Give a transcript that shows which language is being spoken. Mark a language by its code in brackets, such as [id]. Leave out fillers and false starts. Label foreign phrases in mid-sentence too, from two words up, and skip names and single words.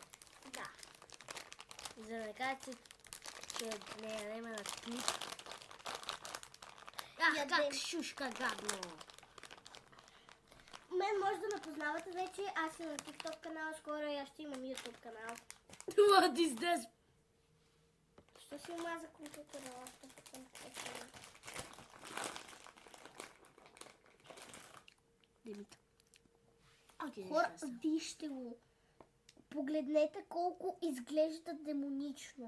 [bg] Да. За да не кажете, че не ядем на клип. Ах, как шушка гадно! Мен може да ме познавате вече. Аз съм на TikTok канал, скоро и аз ще имам YouTube канал. [en] What is this? [bg] Що си омаза компютъра? Димит. Хора, вижте го. Погледнете колко изглежда демонично.